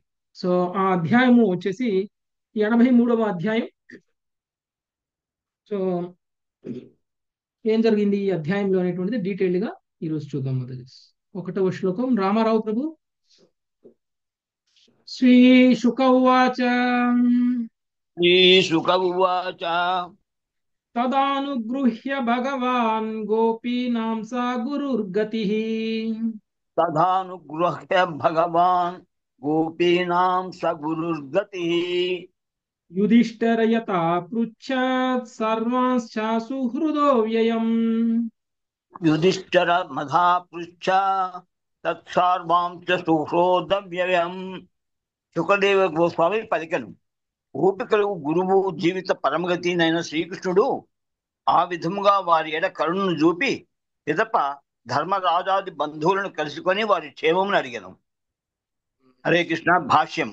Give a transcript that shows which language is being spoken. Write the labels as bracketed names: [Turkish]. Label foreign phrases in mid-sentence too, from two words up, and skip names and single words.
[Telugu] సో ఆ అధ్యాయము వచ్చేసి 83వ అధ్యాయం. సో ఏం జరిగింది ఈ అధ్యాయంలో అనేటువంటిది డీటెయిల్డ్ గా ఈరోజు చూద్దాం. మొదటి 1వ శ్లోకం. రామారావు ప్రభు. [Sanskrit] శ్రీ శుక ఉవాచ. श्रीशुक उवाच తదానుగృహ్య భగవాన్ గోపీనాం సా గురుర్గతిః. तथानुगृह्य भगवान् गोपीनां स गुरुर्गतिः। యుధిష్ఠిర యథా పృచ్ఛత్ సర్వాంశ్చాసు హృదో వ్యయం. युधिष्ठिर मधा पृच्छ तत्सर्वां च सुहृदव्ययम्। [Telugu] సుఖదేవ గోస్వామి పలికెను, గోపికలకు గురువు జీవిత పరమగతి అయిన శ్రీకృష్ణుడు ఆ విధముగా వారి ఎడ కరుణను చూపి పిదప ధర్మరాజాది బంధువులను కలుసుకొని వారి క్షేమమును అడిగెను. హరే కృష్ణ. భాష్యం.